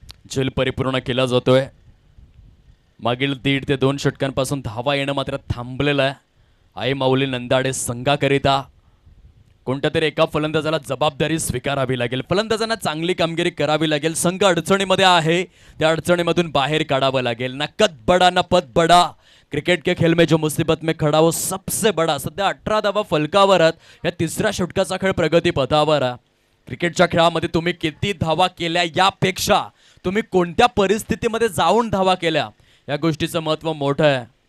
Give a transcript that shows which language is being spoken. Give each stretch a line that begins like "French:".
Marathi: झेल परिपूर्ण केला जातोय. मागील 1.5 ते 2 षटकांपासून धावा येणं मात्र थांबलेलं आहे. आई माऊली नंदाडे संघाकरिता कोणत्या तरी एका फलंदाजाला जबाबदारी स्वीकारावी लागेल. फलंदाजांना चांगली कामगिरी करावी लागेल. संघ अडचणीमध्ये आहे, त्या अडचणीमधून बाहेर काढावं लागेल.
Hindi: ना कद बडा ना पद बडा, क्रिकेट के खेल में जो मुसीबत में खडा वो सबसे बडा.
Marathi: सध्या 18 धावा फलकावर आहेत. या 3ऱ्या षटकाचा खेळ प्रगती पथावर आहे. क्रिकेटच्या खेळामध्ये तुम्ही किती धावा केल्या यापेक्षा तुम्ही कोणत्या परिस्थितीमध्ये जाऊन धावा केल्या या गोष्टीचं महत्त्व मोठं आहे.